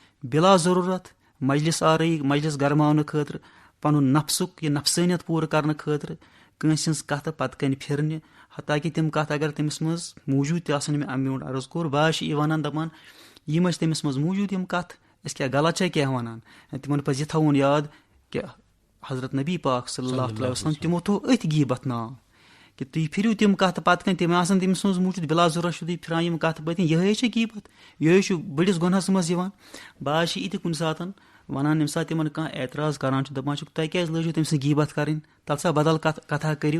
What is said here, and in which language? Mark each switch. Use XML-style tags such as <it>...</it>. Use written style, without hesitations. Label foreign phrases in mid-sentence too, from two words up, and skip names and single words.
<ks>بِلا ضروٗرت مجلس آرٲیی مجلس گرماونہٕ خٲطرٕ, پَنُن نفسُک یہِ نفسٲنیت پوٗرٕ کرنہٕ خٲطرٕ, کٲنٛسہِ ہٕنٛز کَتھٕ پَتہٕ کَنۍ پھِرنہِ, حتاکہِ تِم کَتھ اگر تٔمِس منٛز موٗجوٗد تہِ آسان مےٚ اَمہِ برونٛٹھ عرض کوٚر, بہٕ چھِ یہِ وَنان دَپان یِم ٲسۍ تٔمِس منٛز موٗجوٗد یِم کَتھٕ, أسۍ کیٛاہ غلط چھا کیٛاہ وَنان, تِمن پَزِ یہِ تھاوُن یاد کہِ حضرت نبی پاک</ks> <ar>صلی اللہ علیہ وسلم</ar> <ks>تِمو تھوٚو أتھۍ غیٖبت ناو کہِ تُہۍ پھِرِو تِم کَتھٕ پَتہٕ کَنۍ تِم آسان تٔمِس منٛز موٗجوٗد, بِلا ضروٗرت چھُو تُہۍ پھِران یِم کَتھٕ پٔتۍ کِنۍ, یِہوٚے چھِ غیٖبت, یِہوٚے چھُ بٔڑِس گۄنہَس منٛز یِوان. بہٕ چھِ یہِ تہِ کُنہِ ساتہٕ وَنان ییٚمہِ ساتہٕ تِمن کانٛہہ اعتراض کران چھُ, دَپان چھُکھ تۄہہِ کیٛازِ لٲجِو تٔمۍ سٕنٛز غیٖبت کَرٕنۍ, تَلہٕ سا بدل کَتھا کٔرِو.</ks>